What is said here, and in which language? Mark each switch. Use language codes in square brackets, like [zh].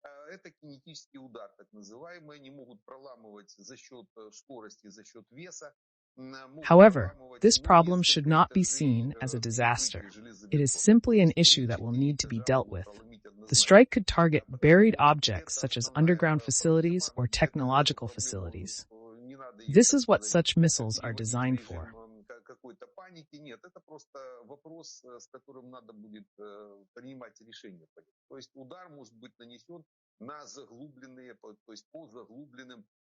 [ru] Это кинетический удар, так называемый. Они могут проламывать за счет скорости, за счет веса. [en] However, this problem should not be seen as a disaster. It is simply an issue that will need to be dealt with. The strike could target buried objects such as underground facilities or technological facilities. This is what such missiles are designed for. [ru] Какой-то паники нет, это просто вопрос, с которым надо будет принимать решение. То есть удар может быть нанесен на заглубленные, то есть по заглубленным